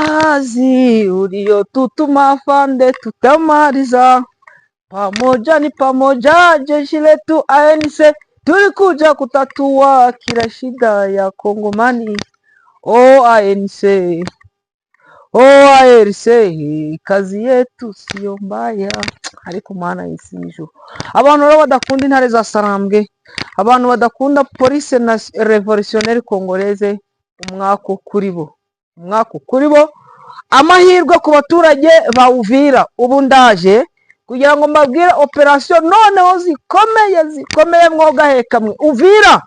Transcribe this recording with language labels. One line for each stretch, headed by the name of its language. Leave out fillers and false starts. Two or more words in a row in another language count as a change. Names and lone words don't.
Swahili: kazi uliotutuma afande, tutamaliza pamoja, ni pamoja, jeshi letu ANC, tulikuja kutatua kila shida ya Kongomani. ANC, ARC, kazi yetu siyo mbaya,
Kinyarwanda: ariko mana yisijo. Abantu rero badakunda intare za Sarambwe, abantu badakunda police na
French: revolutionnaire congolaise,
Kinyarwanda: umwako kuri bo, amahirwe ku baturage ba Uvira. Ubu ndaje kugira ngo mbabwire operation noneho zikomeye mwogahekamwe Uvira.